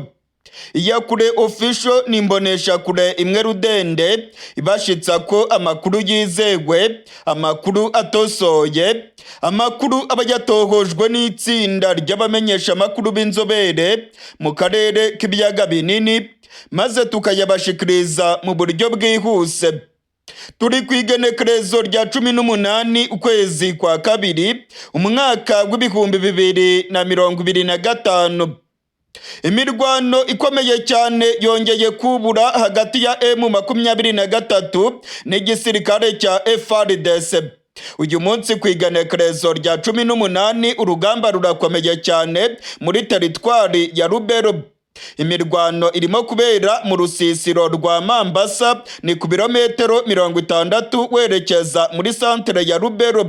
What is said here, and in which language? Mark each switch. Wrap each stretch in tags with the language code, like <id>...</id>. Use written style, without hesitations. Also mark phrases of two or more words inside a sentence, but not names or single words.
<rn>Iyakure Official ni imboneshakure imwe rudende ibashitsa ko amakuru yizewe, amakuru atosoye, amakuru aba yatohojwe n'itsinda ry'abamenyesha amakuru b'inzobere mu karere k'ibiyaga binini, maze tukayabashikiriza mu buryo bwihuse. Turi kwigenekerezo rya 18 ukwezi kwa kabiri umwaka w'ibihumbi 2025. Imirwano ikomeye cyane yongeye kubura hagati ya M23 n'igisirikare cya FARDC. Uyu munsi kwigenekerezo rya 18 urugamba rurakomeye cyane muri teritwari ya Lubero. Imirwano irimo kubera mu rusisiro rwa Mambasa, ni ku birometero 60 werekeza muri santere ya Lubero.</rn>